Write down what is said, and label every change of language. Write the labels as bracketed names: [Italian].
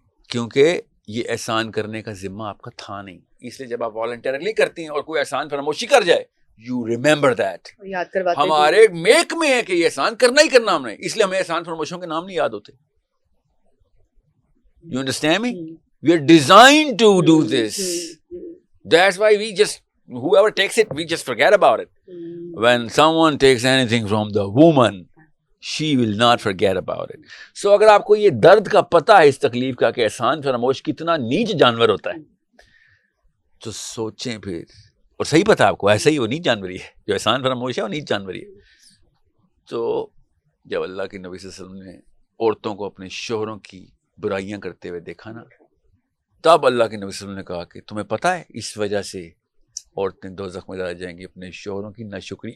[Urdu] کیونکہ یہ احسان کرنے کا ذمہ آپ کا تھا نہیں. اس لیے جب آپ والنٹیرلی کرتی ہیں اور کوئی احسان فراموشی کر جائے, [English] You remember that. [Urdu] یاد کرواتے ہیں ہمارے میک میں ہے کہ یہ احسان کرنا ہی کرنا ہم نے, اس لیے ہمیں احسان فراموشیوں کے نام نہیں یاد ہوتے. [English] You understand me? We are designed to do this. That's why we just whoever takes it, we just forget about it. When someone takes anything from the woman, she will not forget about it. [Urdu] So اگر آپ کو یہ درد کا پتہ ہے اس تکلیف کا کہ احسان فراموش کتنا نیچ جانور ہوتا ہے, تو سوچیں پھر. اور صحیح پتہ آپ کو, ایسا ہی وہ نیچ جانوری ہے, جو احسان فراموش ہے وہ نیچ جانوری ہے. تو جب اللہ کے نبی صلی اللہ علیہ وسلم نے عورتوں کو اپنے شوہروں کی برائیاں کرتے ہوئے دیکھا نا, تب اللہ کے نبی صلی اللہ علیہ وسلم نے کہا کہ تمہیں پتہ ہے اس وجہ سے عورتیں دوزخ میں ڈالی جائیں گی اپنے شوہروں کی ناشکری.